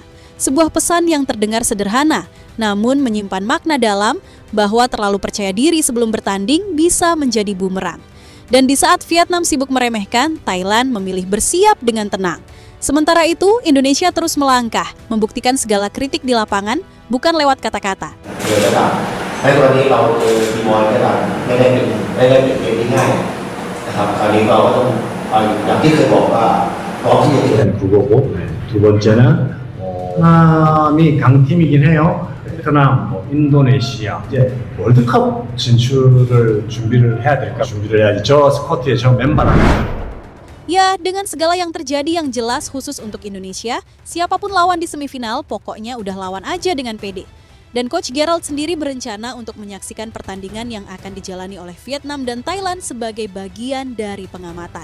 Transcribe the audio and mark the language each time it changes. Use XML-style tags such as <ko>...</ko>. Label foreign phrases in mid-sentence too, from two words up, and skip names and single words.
<id>Sebuah pesan yang terdengar sederhana, namun menyimpan makna dalam bahwa terlalu percaya diri sebelum bertanding bisa menjadi bumerang. Dan di saat Vietnam sibuk meremehkan, Thailand memilih bersiap dengan tenang. Sementara itu, Indonesia terus melangkah, membuktikan segala kritik di lapangan, bukan lewat kata-kata.</id> <ko>두 번째는 베트남이 강팀이긴 해요. 베트남, 인도네시아 이제 월드컵 진출을 준비를 해야 될까? 준비를 해야지. 저 스쿼트에 저 맨발 안</ko> <id>Ya, dengan segala yang terjadi yang jelas khusus untuk Indonesia, siapapun lawan di semifinal, pokoknya udah lawan aja dengan pede. Dan Coach Gerald sendiri berencana untuk menyaksikan pertandingan yang akan dijalani oleh Vietnam dan Thailand sebagai bagian dari pengamatan.</id>